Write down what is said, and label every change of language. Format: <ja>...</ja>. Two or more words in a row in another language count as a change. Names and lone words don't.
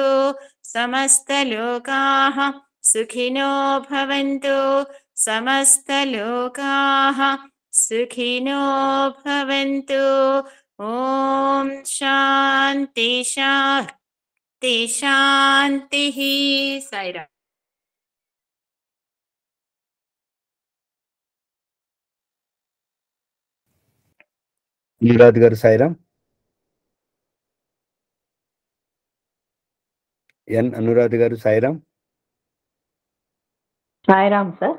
<sa>समस्तलोकाः सुखिनो भवन्तु। समस्तलोकाः सुखिनो भवन्तु। ॐ शान्ति शान्ति शान्तिः। साईराम्।</sa> <te>అనురాధ్ గారు సాయిరామ్. ఎన్ అనురాధ్ గారు సాయిరామ్. సాయిరామ్ సార్.</te>